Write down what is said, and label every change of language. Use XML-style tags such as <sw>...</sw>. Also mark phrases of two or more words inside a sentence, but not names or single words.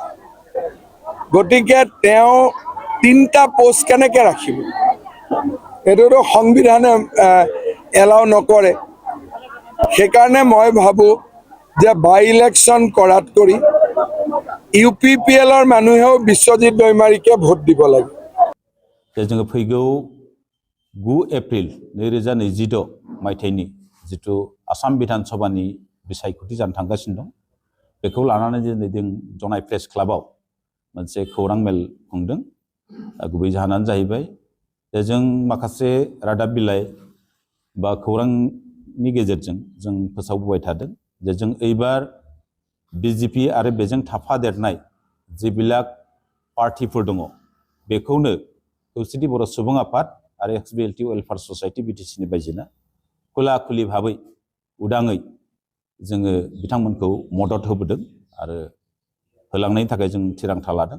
<as>গতিকে তেওঁ 3টা পোষ্ট কেনেকে ৰাখিব এটোতো সংবিধানে এলাও নকৰে। সেইকাৰণে মই ভাবো যে বাই ইলেকশ্যন কৰাত কৰি UPPLৰ মানুহেও বিশ্বজিৎ দৈমাৰীকে ভোট দিব লাগে।</as> <brx>जोङो फैगौ 9 एप्रिल 2026 मायथाइनि जिथु आसाम बिधान सभानि बिसायख'थि जानो थांगासिनो दं बेखौ लानानै जों जनाय प्रेस क्लाबाव मोनसे खौरां मेल खुंदों। गुबै जाहोनानो जाहैबाय जों माखासे रादाब बिलाइ बा खौरांनि गेजेरजों जों फोसावबोबाय थादों जे जों एबार बिजेपि आरो बेजों थाफादेरनाय जिबिलाक पार्टिफोर दङ बेखौनो खौसेथि बर' सुबुं आफाद आरो एक्सबिएलटि वेलफेयार ससाइटि बिटिसिनि बायजोना खुला खुलि भाबै उदाङै जोङो बिथांमोनखौ मदद होबोदों आरो होलांनायनि थाखाय जों थिरांथा लादों।</brx>